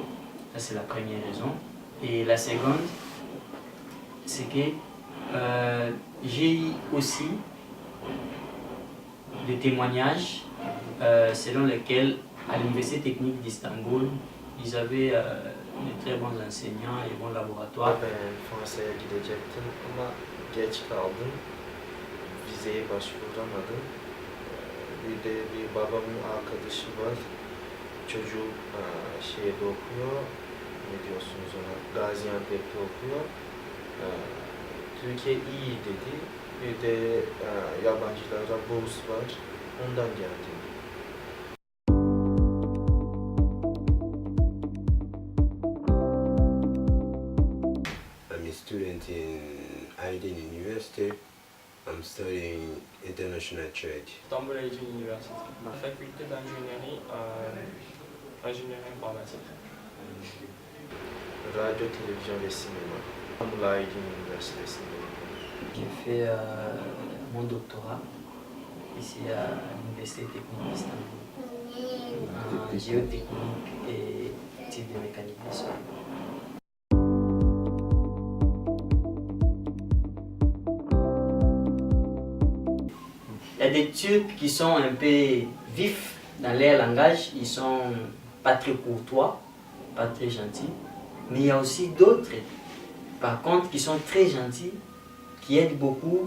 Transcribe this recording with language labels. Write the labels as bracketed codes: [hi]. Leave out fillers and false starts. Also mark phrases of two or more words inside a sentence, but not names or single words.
[fr] Ça, c'est la première raison. Et la seconde, c'est que j'ai eu aussi des témoignages selon lesquels à l'Université technique d'Istanbul, ils avaient de très bons enseignants et bons laboratoires. [tr] Ben Fransa'ya gidecektim ama geç kaldım. Vizeye başvuramadım. Bir de bir babamın arkadaşı var. Çocuğu şeyde okuyor. Ne diyorsunuz ona? Gaziantep'te okuyor. Türkiye iyi dedi. Bir de yabancılara burs var. Ondan geldim. [en] I'm a student in Aydın University. I'm studying international trade. [tr] Istanbul Eğitim Üniversitesi. [fr] Faculté d'ingénierie, ingénierie informatique. [tr] Radyo, televizyon ve sinema. İstanbul Aydın Üniversitesi'ndeyim. [fr] J'ai fait mon doctorat ici à l'Université technique d'Istanbul en géotechnique et études de mécanique des sols. Il y a des Turcs qui sont un peu vifs dans leur langage, ils sont pas très courtois, pas très gentils, mais il y a aussi d'autres, par contre, qui sont très gentils, qui aident beaucoup.